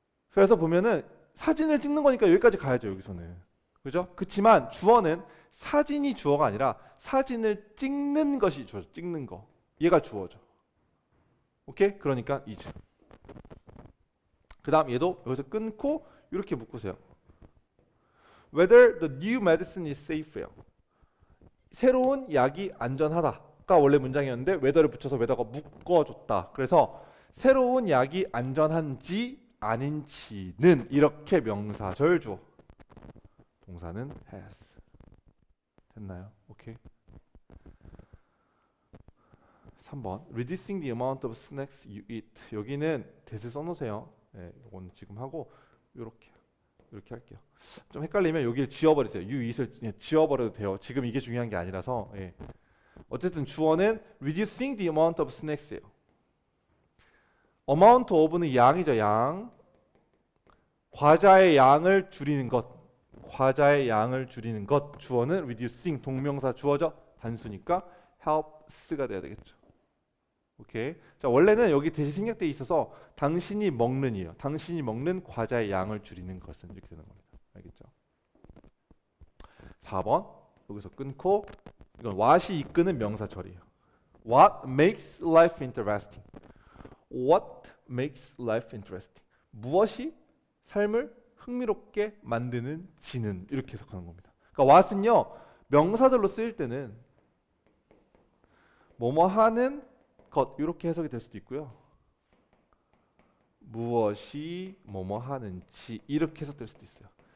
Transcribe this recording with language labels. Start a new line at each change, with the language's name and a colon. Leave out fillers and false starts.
Korean: 그래서 보면은 사진을 찍는 거니까 여기까지 가야죠. 여기서는. 그죠? 그렇지만 주어는 사진이 주어가 아니라 사진을 찍는 것이 주어. 찍는 거. 얘가 주어죠. 오케이? 그러니까 is. 그 다음 얘도 여기서 끊고 이렇게 묶으세요.
English: Whether the new medicine is safe예요.
Korean: 새로운 약이 안전하다가 원래 문장이었는데 whether를 붙여서 whether가 묶어줬다. 그래서 새로운 약이 안전한지 아닌지는 이렇게 명사절 주어. 동사는 has. 됐나요? 오케이.
English: 3번 Reducing the amount of snacks you eat.
Korean: 여기는 that을 써놓으세요. 네, 이건 지금 하고 이렇게 할게요. 좀 헷갈리면 여기를 지워버리세요. you eat을 그냥 지워버려도 돼요. 지금 이게 중요한 게 아니라서. 예. 어쨌든 주어는
English: reducing the amount of snacks
Korean: 예요. amount of는 양이죠. 양. 과자의 양을 줄이는 것. 과자의 양을 줄이는 것. 주어는 reducing 동명사 주어죠. 단수니까 helps가 돼야 되겠죠. 오케이. 자, 원래는 여기 대시 생략돼 있어서 당신이 먹는이에요. 당신이 먹는 과자의 양을 줄이는 것은 이렇게 되는 겁니다. 알겠죠? 4번 여기서 끊고 이건 what이 이끄는 명사절이에요.
English: What makes life interesting? What makes life interesting?
Korean: 무엇이 삶을 흥미롭게 만드는 지는 이렇게 해석하는 겁니다. 그러니까 what은요 명사절로 쓰일 때는 뭐뭐 하는 것 이렇게 해석이 될 수도 있고요. 무엇이 뭐뭐 하는지 이렇게 해석될 수도 있어요.